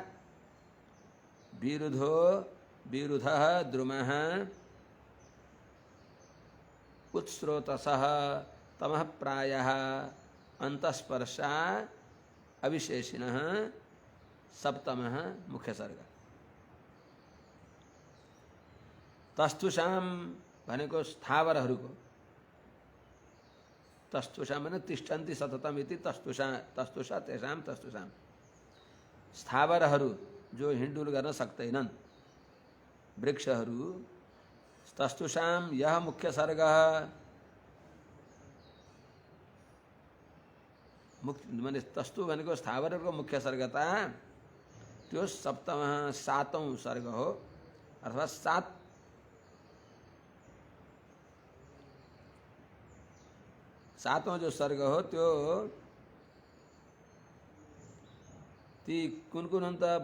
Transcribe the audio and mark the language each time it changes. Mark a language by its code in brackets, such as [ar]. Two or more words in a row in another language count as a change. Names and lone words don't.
[sa] विरुधः द्रुमः उत्स्रोतसः तमः प्रायः अंतस्पर्शा अविशेषिणः सप्तमः मुख्य सर्ग। [ne] तस्थुषां भनेको स्थावरहरूको, तस्थुषा माने [sa] तिष्ठन्ति सततम इति तस्थुषा तेषां तस्थुषां, [ne] स्थावरहरू जो हिँडडुल गर्न सक्दैनन्, वृक्षहरू, तस्थुषां यह मुख्य सर्ग, माने तस्तु भनेको स्थावरहरूको मुख्य सर्गता, त्यो सप्तमः सातौं सर्ग हो, अर्थात् सातौं जो सर्ग हो त्यो ती कुन कुन हुन् त?